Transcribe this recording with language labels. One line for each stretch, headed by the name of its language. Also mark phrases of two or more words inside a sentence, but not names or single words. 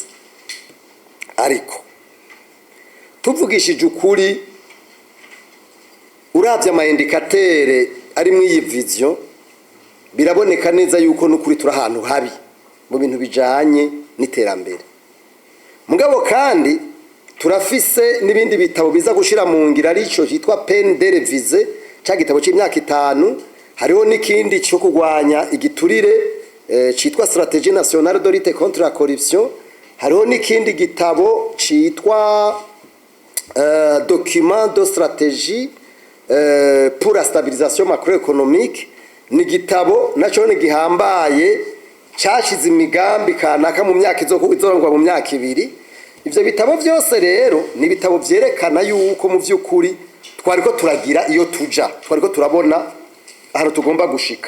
Rundi: Ariko tuvugishije ukuri uravye ama indicateur ari mu iyi vision biraboneka neza yuko n'ukuri turi ahantu habi mu bintu bijanye n'iterambere. Mugabo kandi turafise n'ibindi bitabo biza gushira mu ngira arico hitwa
French: peine de réviser
Rundi: cya gitabo c'imyaka 5. Hariho n'ikindi cyo kugwanya igiturire citwa
French: stratégie nationale de lutte contre la corruption.
Rundi: Hariho n'ikindi gitabo citwa
French: document de stratégie pour la stabilisation macroéconomique.
Rundi: Ni gitabo naco ni gihambaye cyashize imigambi kanaka mu myaka izorongwa mu myaka 2. Ivyo bitabo byose rero ni bitabo byerekana yuko mu vy'ukuri twariko turagira iyo tuja, twariko turabona ahantu tugomba gushika.